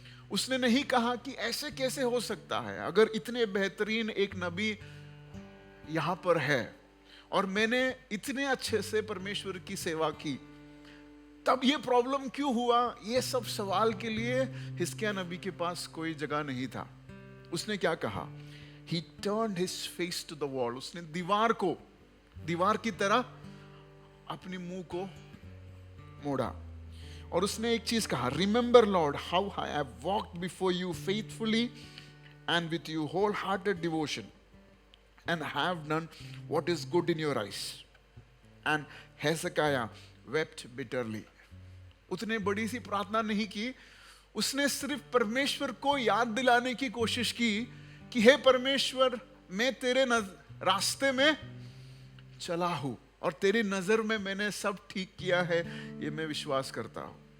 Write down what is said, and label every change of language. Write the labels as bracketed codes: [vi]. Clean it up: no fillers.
[hi] उसने नहीं कहा कि ऐसे कैसे हो सकता है, अगर इतने बेहतरीन एक नबी यहां पर है और मैंने इतने अच्छे से परमेश्वर की सेवा की, तब ये प्रॉब्लम क्यों हुआ? ये सब सवाल के लिए हिजकिय्याह नबी के पास कोई जगह नहीं था। उसने क्या कहा? [en] He turned his face to the wall. [hi] उसने दीवार की तरह अपनी मुंह को मोड़ा। और उसने एक चीज कहा, [en] Remember Lord how I have walked before you faithfully and with you whole hearted devotion and have done what is good in your eyes. And Hezekiah wept bitterly। [hi] उसने बड़ी सी प्रार्थना नहीं की, उसने सिर्फ परमेश्वर को याद दिलाने की कोशिश की कि हे परमेश्वर, मैं तेरे रास्ते में चला हूं और तेरी नजर में मैंने सब ठीक किया है, ये मैं विश्वास करता हूं।